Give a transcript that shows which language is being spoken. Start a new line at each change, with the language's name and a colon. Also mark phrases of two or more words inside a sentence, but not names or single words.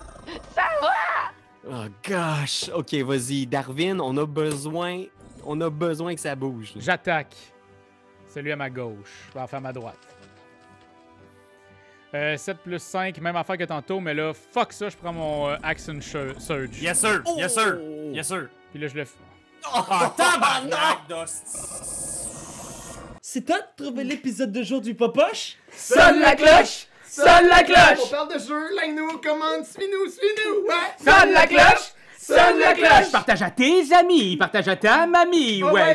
French: Ça va!
English: Oh gosh!
French: Ok, vas-y, Darwin, on a besoin que ça bouge. là. J'attaque. Celui à ma gauche. Enfin, à ma droite. 7 plus 5, même affaire que tantôt, mais là, fuck ça, je prends mon Action Surge.
English: Yes, sir! Yes, sir! Yes, sir!
French: Puis là, je le fais. Ah, tabarnak d'hostie! C'est toi de trouver l'épisode de jour du Popoche? Sonne la cloche! Sonne la cloche! On parle de jeu, like-nous, commande, suis-nous, ouais! Sonne la cloche! Sonne la cloche! Partage à tes amis, partage à ta mamie, ouais!